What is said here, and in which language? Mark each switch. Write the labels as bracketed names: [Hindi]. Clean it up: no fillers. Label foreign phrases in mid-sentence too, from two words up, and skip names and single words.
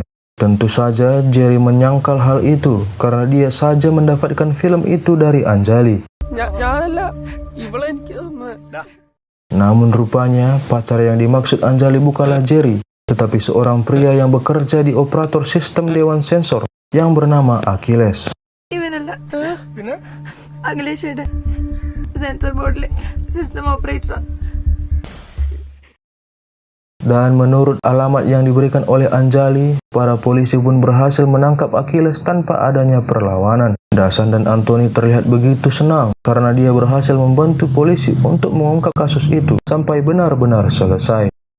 [Indonesian] Tentu saja Jerry menyangkal hal itu karena dia saja mendapatkan film itu dari Anjali. Namun rupanya pacar yang dimaksud Anjali bukanlah Jerry, tetapi seorang pria yang bekerja di operator sistem Dewan Sensor yang bernama Achilles. [English] censor boardile system operator. [Indonesian] Dan menurut alamat yang diberikan oleh Anjali, para polisi pun berhasil menangkap Achilles tanpa adanya perlawanan. Dasan dan Anthony terlihat begitu senang karena dia berhasil membantu polisi untuk mengungkap kasus itu sampai benar-benar selesai.